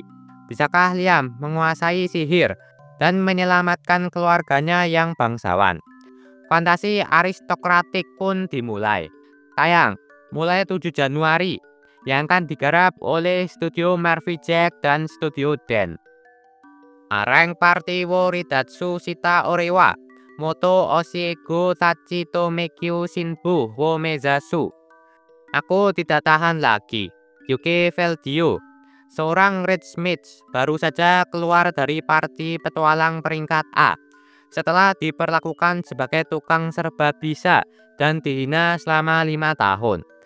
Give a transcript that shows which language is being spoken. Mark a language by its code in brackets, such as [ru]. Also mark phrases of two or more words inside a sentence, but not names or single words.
[id] Bisakah Liam menguasai sihir dan menyelamatkan keluarganya yang bangsawan? Fantasi aristokratik pun dimulai. Tayang mulai 7 Januari yang akan digarap oleh studio Murphy Jack dan studio Den. Areng Party wo Ridatsu Shita Orewa Moto Oshiego Tachi to Mekyu Shinbu wo Mezasu. Aku tidak tahan lagi. Yuki Veldio, seorang Red Smith, baru saja keluar dari party petualang peringkat A setelah diperlakukan sebagai tukang serba bisa dan dihina selama 5 tahun.